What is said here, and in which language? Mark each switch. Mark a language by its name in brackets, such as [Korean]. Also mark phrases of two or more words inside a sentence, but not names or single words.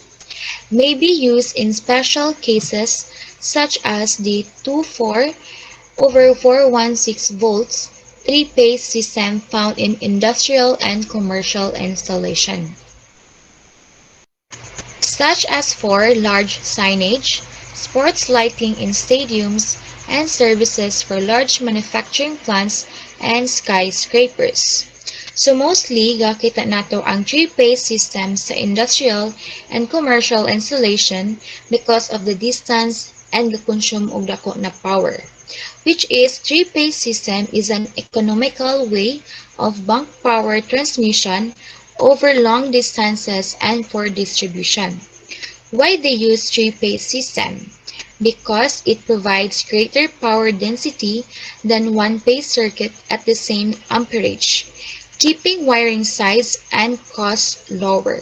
[English] May be used in special cases such as the 24 over 416 volts three-phase system found in industrial and commercial installation, such as for large signage, sports lighting in stadiums, and services for large manufacturing plants and skyscrapers. So mostly, [Cebuano] gakita nato ang [English] three-phase system sa industrial and commercial installation because of the distance and the consume [Cebuano] og dako na [English] power, which is three-phase system is an economical way of bulk power transmission over long distances and for distribution. Why they use three-phase system? Because it provides greater power density than one-phase circuit at the same amperage, keeping wiring size and cost lower.